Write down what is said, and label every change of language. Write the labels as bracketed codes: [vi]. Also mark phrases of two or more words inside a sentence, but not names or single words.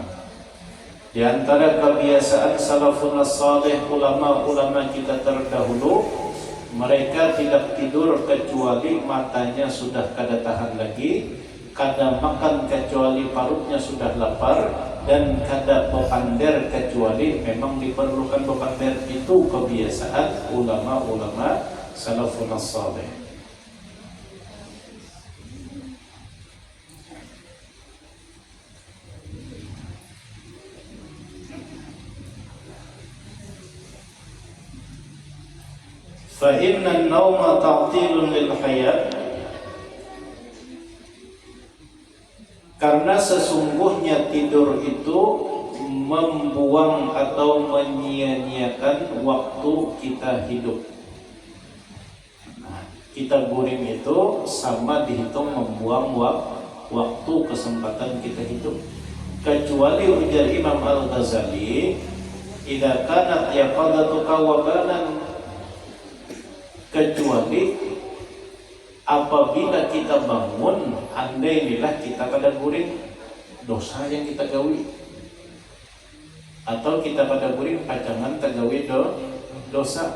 [bjn] Di antara kebiasaan [ar] سلف صالح, [bjn] ulama-ulama kita terdahulu, mereka tidak tidur kecuali matanya sudah kada tahan lagi, kada makan kecuali perutnya sudah lapar, dan kada bepander kecuali memang diperlukan bepander. Itu kebiasaan ulama-ulama [ar] سلف صالح. فإن النوم تعطيل للحياة, [bjn] karena sesungguhnya tidur itu membuang atau menyia-nyiakan waktu kita hidup. Nah, kita guring itu sama dihitung membuang waktu kesempatan kita hidup. Kecuali ujar Imam Al-Ghazali, [ar] إذا كانت يقظتك وبالا, [bjn] kecuali apabila kita bangun, andailah kita kada guring, dosa yang kita gawi, atau kita pada guring pacangan tagawi dosa.